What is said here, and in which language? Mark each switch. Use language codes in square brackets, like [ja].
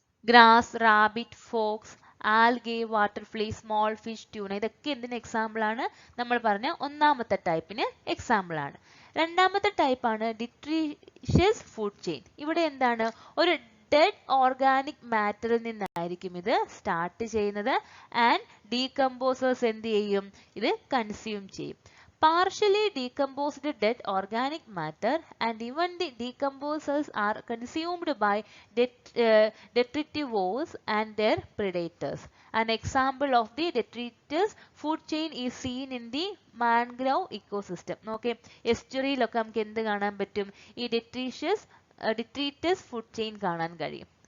[ml] Grass, rabbit, Fox, algae, water flea, small fish, tuna, ഇതൊക്കെ എന്തിന് example ആണ്, നമ്മൾ പറഞ്ഞ ഒന്നാമത്തെ ടൈപ്പിന് എക്സാമ്പിൾ ആണ്. രണ്ടാമത്തെ ടൈപ്പാണ് ഡിട്രീഷ്യസ് ഫുഡ് ചെയിൻ. ഇവിടെ എന്താണ് ഒരു ഡെഡ് ഓർഗാനിക് മാറ്ററിൽ നിന്നായിരിക്കും ഇത് സ്റ്റാർട്ട് ചെയ്യുന്നത്. ആൻഡ് ഡീകമ്പോസേഴ്സ് എന്ത് ചെയ്യും? ഇത് കൺസ്യൂം ചെയ്യും. [en] Partially decomposed dead organic matter and even the decomposers are consumed by detritivores and their predators. An example of the detritus food chain is seen in the mangrove ecosystem. [ml] Okay, എസ്റ്റുറിയിലൊക്കെ നമുക്ക് എന്ത് കാണാൻ പറ്റും? ഈ detritus food chain കാണാൻ കഴിയും.